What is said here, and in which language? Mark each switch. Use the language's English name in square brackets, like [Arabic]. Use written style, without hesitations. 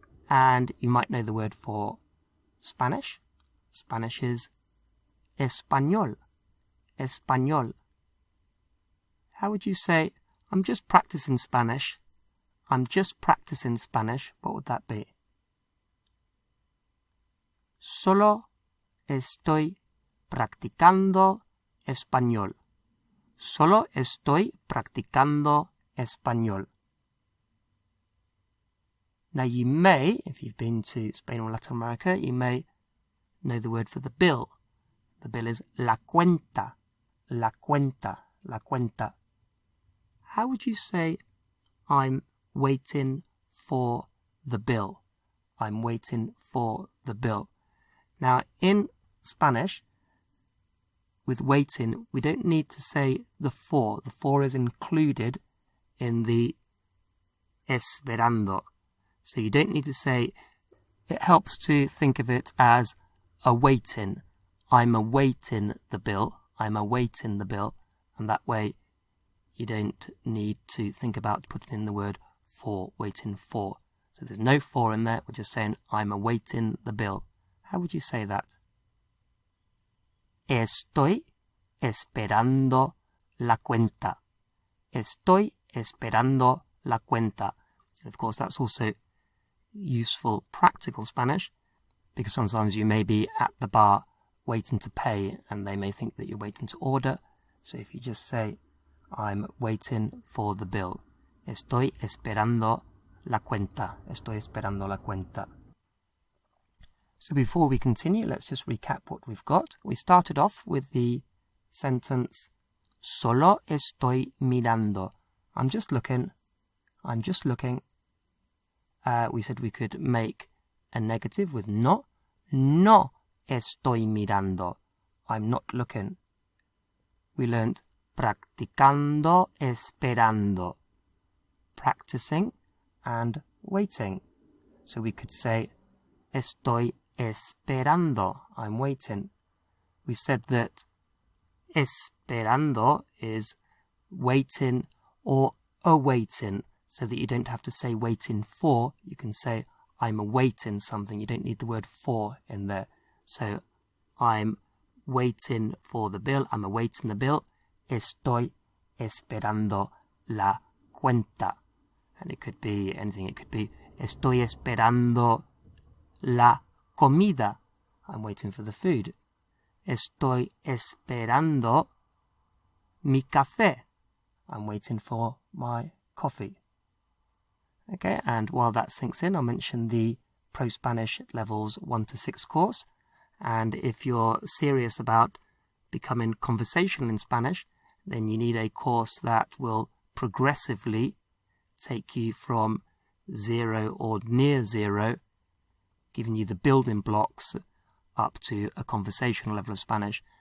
[English] And you might know the word for Spanish. Spanish is español. Español. How would you say, I'm just practicing Spanish? I'm just practicing Spanish. What would that be? [Spanish] Solo estoy practicando español. Solo estoy practicando español. [English] Now you may, if you've been to Spain or Latin America, you may know the word for the bill. The bill is la cuenta. La cuenta. La cuenta. How would you say I'm waiting for the bill? I'm waiting for the bill. Now in Spanish, with waiting, we don't need to say the for. The for is included in the esperando. So you don't need to say, it helps to think of it as awaiting. I'm awaiting the bill. I'm awaiting the bill. And that way you don't need to think about putting in the word for, waiting for. So there's no for in there. We're just saying, I'm awaiting the bill. How would you say that? [Spanish] Estoy esperando la cuenta. Estoy esperando la cuenta. [English] And of course, that's also useful practical Spanish, because sometimes you may be at the bar waiting to pay and they may think that you're waiting to order. So if you just say, I'm waiting for the bill. [Spanish] Estoy esperando la cuenta. Estoy esperando la cuenta. [English] So before we continue, let's just recap what we've got. We started off with the sentence, [Spanish] solo estoy mirando. [English] I'm just looking. I'm just looking. We said we could make a negative with no. [Spanish] No estoy mirando. [English] I'm not looking. We learnt practicando, esperando. Practicing and waiting. So we could say, [Spanish] estoy esperando. [English] I'm waiting. We said that esperando is waiting or awaiting, so that you don't have to say waiting for. You can say, I'm awaiting something. You don't need the word for in there. So, I'm waiting for the bill. I'm awaiting the bill. [Spanish] Estoy esperando la cuenta. [English] And it could be anything. It could be, [Spanish] estoy esperando la comida. [English] I'm waiting for the food. [Spanish] Estoy esperando mi café. [English] I'm waiting for my coffee. Okay, and while that sinks in, I'll mention the ProSpanish Levels 1 to 6 course. And if you're serious about becoming conversational in Spanish, then you need a course that will progressively take you from 0 or near 0, giving you the building blocks up to a conversational level of Spanish.